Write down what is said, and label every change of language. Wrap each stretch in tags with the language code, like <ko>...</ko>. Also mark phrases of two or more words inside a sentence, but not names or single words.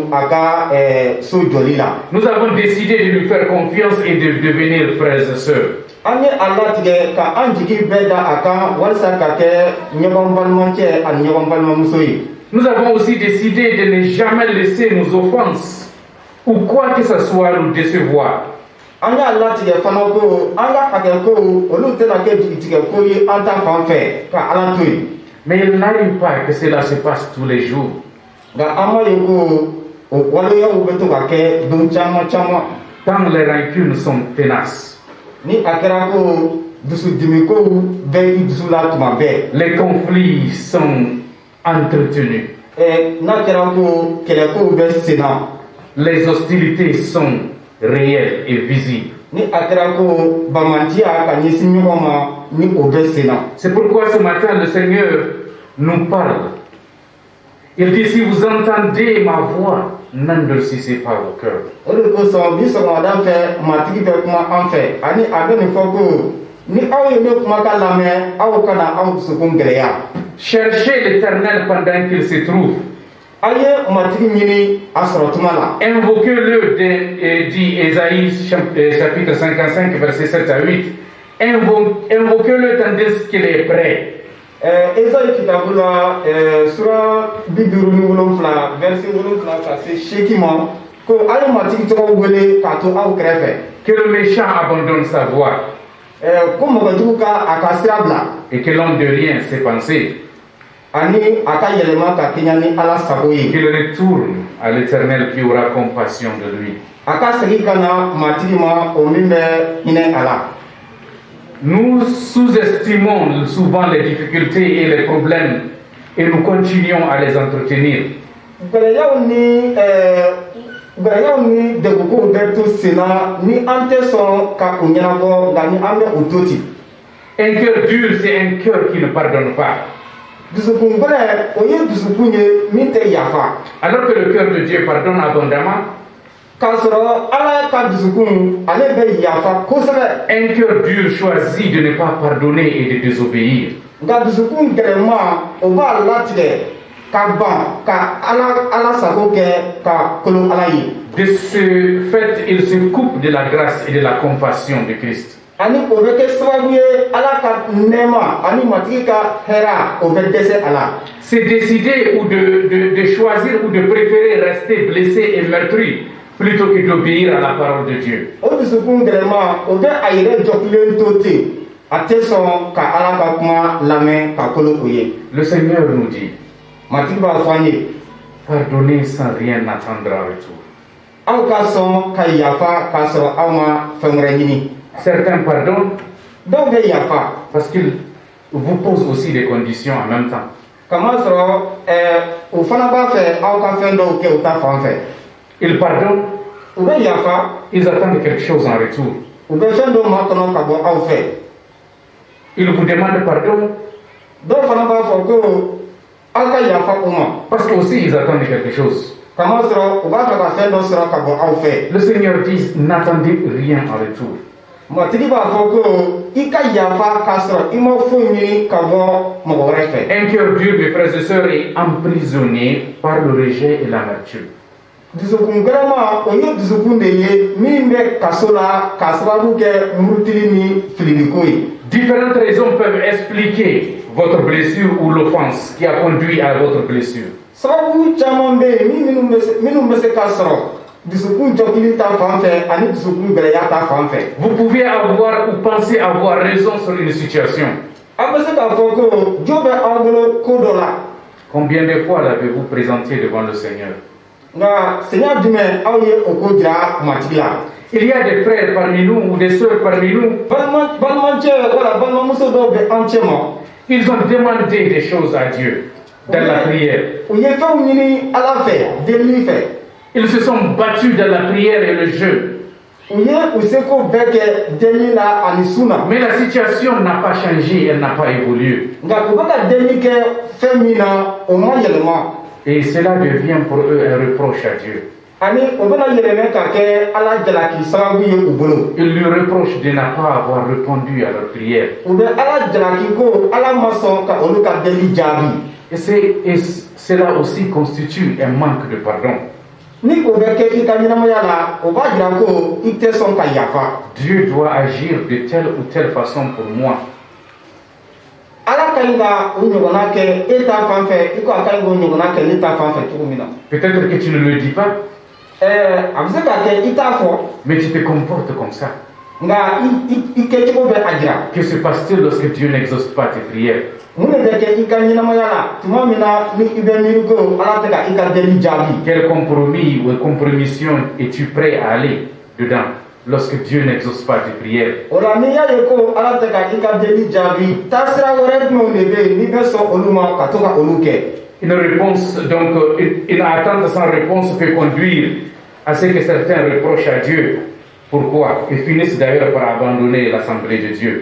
<fr>Nous avons décidé de lui faire confiance et de devenir frères et sœurs.</fr> <bm>An ye a latigɛ ka an jigi bɛɛ da a kan walasa ka kɛ ɲɔgɔn balimakɛ ani ɲɔgɔn balimamuso ye.</bm> <fr>Nous avons aussi décidé de ne jamais laisser nos offenses ou quoi que ce soit nous décevoir.</fr> <bm>An y'a latigɛ fana ko an ka hakɛ ko olu tɛna kɛ jigitigɛ ko ye an ta fan fɛ ka Ala to yen.</bm> <fr>Mais il n'arrive pas que cela se passe tous les jours.</fr> <bm>Nka an b'a ye ko o waleyaw bɛ to ka kɛ don caman caman.</bm> <fr>Tant les rancunes sont tenaces.</fr> <bm>Ni a kɛra ko dusudimi kow bɛ i dusu la tuma bɛɛ.</bm> <fr>Les conflits sont entretenus.</fr> <bm>N'a kɛra ko kɛlɛkow bɛ sen na.</bm> <fr>Les hostilités sont réelles et visibles.</fr> <bm>Ni a kɛra ko bamatiya ka ɲɛsin ɲɔgɔn ma ni o bɛ sen na.</bm> <fr>C'est pourquoi ce matin le Seigneur nous parle. Il dit, si vous entendez ma voix, n'endurcissez pas vos cœurs.</fr> <bm>O de kosɔn bi sɔgɔmada fɛ matigi bɛ kuma an fɛ ani a bɛ nin fɔ ko ni aw ye ne kumakan lamɛn aw kana aw dusukun gɛlɛya.</bm> <fr>Cherchez l'Éternel pendant qu'il se trouve.</fr> <bm>A ye matigi ɲini a sɔrɔ tuma la.</bm> <fr>Invoquez-le, dit Ésaïe chapitre 55 verset 7 à 8. Invoquez-le tandis qu'il est prêt.</fr> <bm>Esayi kitabu la sura 57 verset 7 ka se 8 ma ko a ye matigi tɔgɔ wele k'a to aw kɛrɛfɛ.</bm> <fr>Que le méchant abandonne sa voie.</fr> <bm>Ko mɔgɔjugu ka a ka sira bila.</bm> <fr>Et que l'homme de rien ses pensées.</fr> <bm>Ani a ka yɛlɛma ka kɛɲɛ ni Ala sago ye.</bm> <fr>Qu'il retourne à l'Éternel qui aura compassion de lui.</fr> <bm>A ka segin ka na matigi ma o min bɛ hinɛ a la.</bm> <fr>Nous sous-estimons souvent les difficultés et les problèmes et nous continuons à les entretenir.</fr> <bm>Gɛlɛyaw ni degunkow bɛ to sen na ni an tɛ sɔn ka o ɲɛnabɔ nka ni an bɛ o to ten.</bm> <fr>Un cœur dur, c'est un cœur qui ne pardonne pas.</fr> <bm>Dusukun gɛlɛn o ye dusukun ye min tɛ yafa.</bm> <fr>Alors que le cœur de Dieu pardonne abondamment.</fr> <bm>K'a sɔrɔ Ala ka dusukun ale bɛ yafa kosɛbɛ.</bm> <fr>Un cœur dur choisit de ne pas pardonner et de désobéir.</fr> <bm>Nka dusukun gɛlɛnman o b'a latigɛ ka ban ka Ala sago kɛ ka kolon Ala ye.</bm> <fr>De ce fait, il se coupe de la grâce et de la compassion de Christ.</fr> <bm>Ani o bɛ kɛ sababu ye Ala ka nɛɛma ani matigi ka hɛra o bɛ dɛsɛ a la.</bm> <fr>C'est décider ou de choisir ou de préférer rester blessé et meurtri plutôt que d'obéir à la parole de Dieu.</fr> <bm>O dusukun gɛlɛnman o bɛ a yɛrɛ jɔkilen to ten a tɛ sɔn ka Ala ka kuma lamɛn ka kolon o ye.</bm> <fr>Le Seigneur nous dit,</fr> <bm>matigi b'a fɔ an ye.</bm> <fr>pardonnez sans rien attendre en retour.</fr> <bm>Aw ka sɔn ka yafa k'a sɔrɔ aw ma fɛn wɛrɛ ɲini.</bm> <fr>Certains pardonnent</fr> <bm>dɔw bɛ yafa</bm> <fr>parce qu'ils vous posent aussi des conditions en même temps.</fr> <bm>Kamasɔrɔ o fana b'a fɛ aw ka fɛn dɔw kɛ u ta fan fɛ.</bm> <fr>Ils pardonnent,</fr> <bm>u bɛ yafa,</bm> <fr>ils attendent quelque chose en retour.</fr> <bm>U bɛ fɛn dɔw makɔnɔ ka bɔ aw fɛ.</bm> <fr>Ils vous demandent pardon.</fr> <bm>Dɔw fana b'a fɔ ko aw ka yafa u ma.</bm> <fr>Parce que aussi ils attendent quelque chose.</fr> <bm>Kamasɔrɔ u b'a fɛ ka fɛn dɔ sɔrɔ ka bɔ aw fɛ.</bm> <fr>Le Seigneur dit, n'attendez rien en retour.</fr> <bm>Matigi b'a fɔ ko i ka yafa k'a sɔrɔ i ma foyi ɲini ka bɔ mɔgɔ wɛrɛ fɛ.</bm> <fr>Un cœur dur, mes frères et sœurs, est emprisonné par le rejet et l'amertume.</fr> <bm>Dusukun gɛlɛnman o ye dusukun de ye min bɛ kaso la k'a sababu kɛ murutili ni fililiko ye.</bm> <fr>Différentes raisons peuvent expliquer votre blessure ou l'offense qui a conduit à votre blessure.</fr> <bm>Sababu caman bɛ yen minnu bɛ se ka sɔrɔ dusukun jɔkili ta fan fɛ ani dusukun gɛlɛya ta fan fɛ.</bm> <fr>Vous pouvez avoir ou penser avoir raison sur une situation.</fr> <bm>An bɛ se k'a fɔ ko jo bɛ aw bolo ko dɔ la.</bm> <fr>Combien de fois l'avez-vous présenté devant le Seigneur?</fr> <bm>Nka sɛɲɛ jumɛn aw ye o ko jira matigi la?</bm> <fr>Il y a des frères parmi nous ou des sœurs parmi nous.</fr> <bm>Balimacɛ wala balimamuso dɔw bɛ an cɛ ma.</bm> <fr>Ils ont demandé des choses à Dieu dans la prière.</fr> <bm>U ye fɛnw ɲini Ala fɛ delili fɛ.</bm> <fr>Ils se sont battus dans la prière et le jeûne.</fr> <bm>U ye u seko bɛɛ kɛ delili la ani sun na.</bm> <fr>Mais la situation n'a pas changé, elle n'a pas évolué.</fr> <bm>Nka u bɛ ka delili kɛ fɛn min na o ma yɛlɛma.</bm> <fr>Et cela devient pour eux un reproche à Dieu.</fr> <bm>Ani o bɛna yɛlɛmɛ ka kɛ Ala jalaki sababu ye u bolo.</bm> <fr>Ils lui reprochent de ne pas avoir répondu à leur prière.</fr> <bm>U bɛ Ala jalaki ko Ala ma sɔn ka olu ka delili jaabi.</bm> <fr>Et cela aussi constitue un manque de pardon.</fr> <bm>ni o bɛ kɛ i ka ɲɛnamaya la o b'a jira ko i tɛ sɔn ka yafa.</bm> <fr>Dieu doit agir de telle ou telle façon pour moi.</fr> <bm>Ala ka ɲi ka o ɲɔgɔnna kɛ e ta fan fɛ i ko a ka ɲi k'o ɲɔgɔnna kɛ ne ta fan fɛ cogo min na.</bm> <fr>Peut-être que tu ne le dis pas.</fr> <bm>A bɛ se ka kɛ i t'a fɔ.</bm> <fr>Mais tu te comportes comme ça.</fr> <bm>Nka i kɛcogo bɛ a jira.</bm> <fr>Que se passe-t-il lorsque Dieu n'exauce pas tes prières?</fr> <bm>Mun de bɛ kɛ i ka ɲɛnamaya la tuma min na ni i bɛ miiri ko Ala tɛ ka i ka deli jaabi.</bm> <fr>Quel compromis ou compromission es-tu prêt à aller dedans lorsque Dieu n'exauce pas tes prières?</fr> <bm>O la n'i y'a ye ko Ala tɛ ka i ka deli jaabi taasira wɛrɛ jumɛnw de bɛ yen n'i bɛ sɔn olu ma ka to ka olu kɛ.</bm> <fr>Une réponse, donc, une attente sans réponse peut conduire à ce que certains reprochent à Dieu. Pourquoi? Ils finissent d'ailleurs par abandonner l'assemblée de Dieu.</fr>